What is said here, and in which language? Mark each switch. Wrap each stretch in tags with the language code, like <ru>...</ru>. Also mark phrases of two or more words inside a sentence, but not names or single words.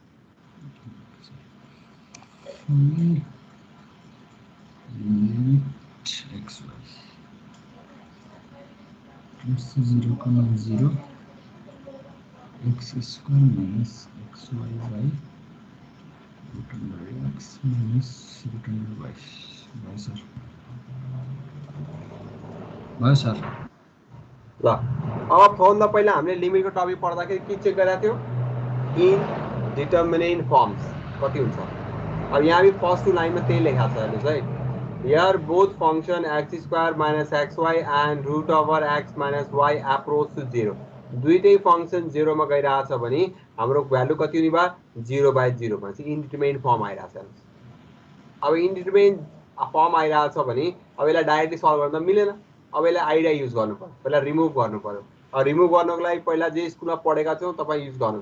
<en>x y 0,0 x square minus xy root under x minus root under y.</en> <ne>भयो सर, भयो सर। ल अब सबभन्दा पहिला हामीले लिमिटको टपिक पढ्दाखेरि के चेक गरेका थियौँ?</ne> <en>indeterminate forms</en> <ne>कति हुन्छ। अब यहाँ पनि फर्स्ट 2 लाइनमा त्यही लेखा छ हेर्नुहोस् है।</ne> <en>here both function x square minus x y and root over x minus y approach to 0।</en> <ne>दुईटै फंक्शन 0 मा गइरहेको छ भने हाम्रो भ्यालु कति हुने भयो? 0/0 मा चाहिँ</ne> <en>indeterminate form</en> <ne>आइरहेको छ। अब</ne> <en>indeterminate form</en> <ne>आइरहेको छ भने अब यसलाई डाइरेक्टली सल्भ गर्न मिलेन। अब यसलाई</ne> <en>idea use</en> <ne>गर्नु पर्यो, पहिला रिमुभ गर्नु पर्यो। अब रिमुभ गर्नको लागि पहिला जे स्कुलमा पढेका छौँ तपाईँ युज गर्नु।</ne>